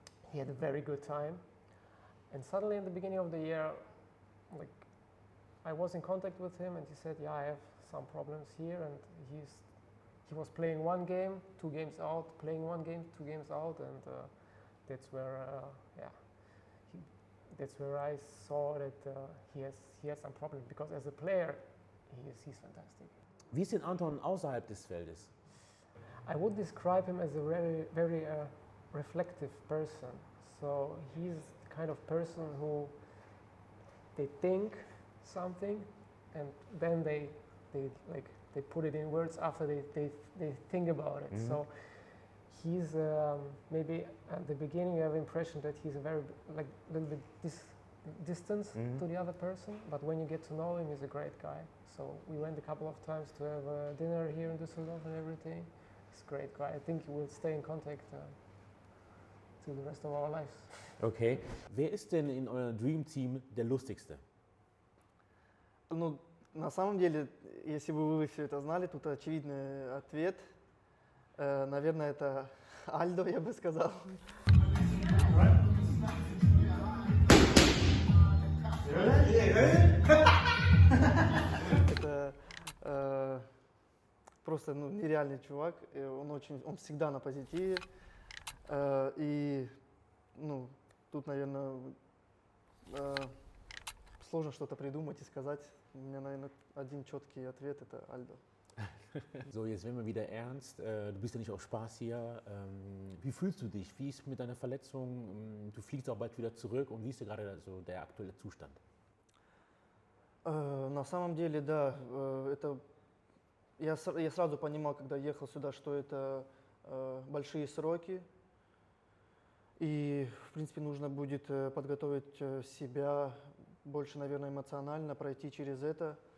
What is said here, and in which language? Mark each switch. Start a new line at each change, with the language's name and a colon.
English: He had a very good time, and suddenly in the beginning of the year, I was in contact with him, and he said, "Yeah, I have some problems here," and he was playing 1 game, 2 games out, playing 1 game, 2 games out, and that's where I saw that he has some problems because as a player, he's fantastic.
German: Wie ist denn Anton außerhalb des Feldes?
English: I would describe him as a very, very reflective person. So he's the kind of person who they think something and then they put it in words after they think about it. Mm-hmm. So he's maybe at the beginning you have the impression that he's a very little bit distant Mm-hmm. to the other person, but when you get to know him, he's a great guy. So we went a couple of times to have dinner here in Düsseldorf and everything. He's a great guy. I think we'll stay in contact to the rest of our lives. Okay.
German: Wer ist denn in eurem Dream Team der lustigste?
Russian: Ну, на самом деле, если бы вы все это знали, тут очевидный ответ. Наверное, это Альдо, я бы сказал. Это просто нереальный чувак. Он всегда на позитиве. И тут, наверное, сложно что-то придумать и сказать. У меня, наверное, один четкий ответ – это Альдо.
German: So, jetzt werden wir wieder ernst. Du bist ja nicht aus Spaß hier. Wie fühlst du dich? Wie ist mit deiner Verletzung? Du fliegst auch bald wieder zurück. Und wie ist gerade so der aktuelle Zustand?
Russian: На самом деле, да, я сразу понимал, когда ехал сюда, что это большие сроки. И, в принципе, нужно будет подготовить себя больше, наверное, эмоционально, пройти через это.